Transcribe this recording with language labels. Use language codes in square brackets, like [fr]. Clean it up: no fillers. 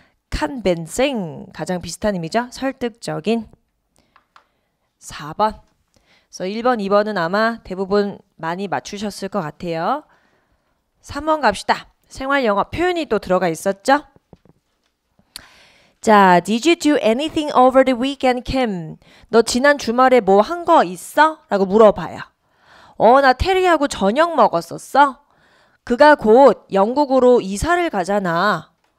[ko] convincing, 가장 비슷한 의미죠. 설득적인. 4번. 그래서 1번, 2번은 아마 대부분 많이 맞추셨을 것 같아요. 3번 갑시다. 생활 영어 표현이 또 들어가 있었죠? [en] 자, did you do anything over the weekend, Kim? [ko] 너 지난 주말에 뭐 한 거 있어? 라고 물어봐요. 나 테리하고 저녁 먹었었어? 그가 곧 영국으로 이사를 가잖아.